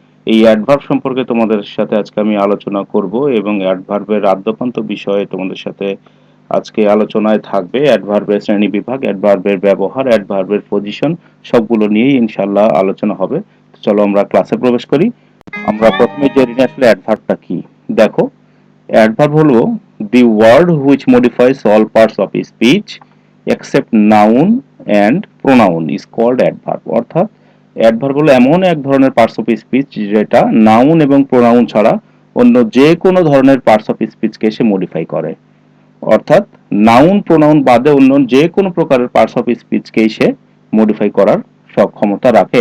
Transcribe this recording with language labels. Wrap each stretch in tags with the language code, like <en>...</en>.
<bn>এই অ্যাডভার্ব সম্পর্কে তোমাদের সাথে আজকে আমি আলোচনা করব এবং অ্যাডভার্বের আদ্যপান্ত বিষয়ে তোমাদের সাথে আজকে আলোচনায় থাকবে। অ্যাডভার্বের শ্রেণী বিভাগ, অ্যাডভার্বের ব্যবহার, অ্যাডভার্বের পজিশন সবগুলো নিয়েই ইনশাআল্লাহ আলোচনা হবে। তো চলো আমরা ক্লাসে প্রবেশ করি। আমরা প্রথমে জেনে নিই আসলে অ্যাডভার্বটা কি। দেখো, অ্যাডভার্ব হলো</bn> <en>the word which modifies all parts of a speech except noun and pronoun is called adverb।</en> <bn>অর্থাৎ অ্যাডভার্ব হলো এমন এক ধরনের পার্টস অফ স্পিচ যেটা নাউন এবং প্রোনাউন ছাড়া অন্য যে কোনো ধরনের পার্টস অফ স্পিচকে সে মডিফাই করে। অর্থাৎ নাউন প্রোনাউন বাদে অন্য যে কোনো প্রকারের পার্টস অফ স্পিচকেই সে মডিফাই করার সক্ষমতা রাখে।</bn>